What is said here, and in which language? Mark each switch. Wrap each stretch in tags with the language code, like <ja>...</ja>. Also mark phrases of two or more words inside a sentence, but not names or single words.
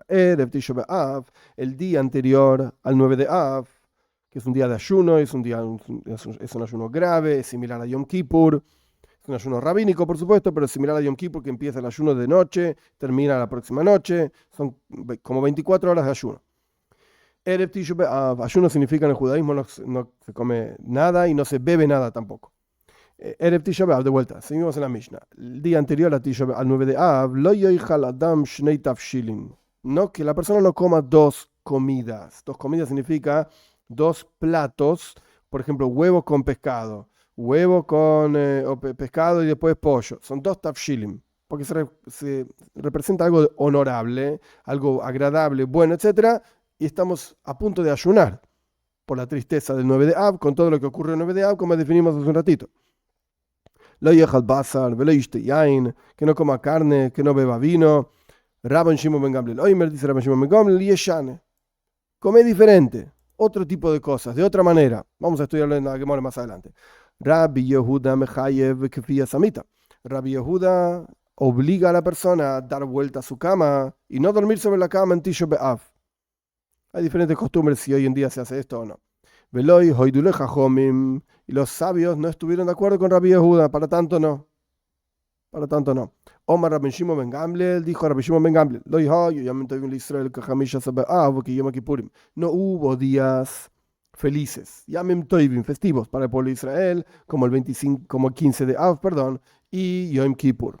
<es>Erev Tisha B'Av, el día anterior al 9 de Av, que es un día de ayuno, es un ayuno grave, es similar a Yom Kippur, es un ayuno rabínico, por supuesto, pero es similar a Yom Kippur, que empieza el ayuno de noche, termina la próxima noche, son como 24 horas de ayuno. Erev Tisha B'Av, ayuno significa en el judaísmo no se come nada y no se bebe nada tampoco. Erev Tisha B'Av, de vuelta, seguimos en la Mishnah. El día anterior a Tisha B'Av, al 9 de Av,</es> <he>לא יאכל אדם שני תבשילין.</he> <es>No, que la persona no coma dos comidas. Dos comidas significa dos platos, por ejemplo, huevo con pescado, huevo con pescado y después pollo. Son dos tafshilim, porque se representa algo honorable, algo agradable, bueno, etc. Y estamos a punto de ayunar por la tristeza del 9 de Av, con todo lo que ocurre el 9 de Av, como definimos hace un ratito.</es> <he>לא יאכל בשר ולא ישתה יין,</he> <es>que no coma carne, que no beba vino. Rabban Shimon ben Gamliel Oimer, dice Rabban Shimon ben Gamliel, yeshane. Come diferente, otro tipo de cosas, de otra manera. Vamos a estudiarlo en la Gemara más adelante.</es> <he>רבי יהודה מחייב כפיית המטה.</he> <es>Rabbi Yehuda obliga a la persona a dar vuelta a su cama y no dormir sobre la cama en Tisha B'Av. Hay diferentes costumbres si hoy en día se hace esto o no.</es> <he>ולא הודו לו חכמים.</he> <es>Y los sabios no estuvieron de acuerdo con Rabbi Yehuda, para tanto no. Para tanto no. Omar Rabbi Shimon ben Gamliel dijo a Rabbi Shimon ben Gamliel, no hubo días felices,</es> <he>ימים טובים,</he> <es>festivos para el pueblo de Israel, como el 25, como el 15 de Av, perdón, y Yom Kippur.</es>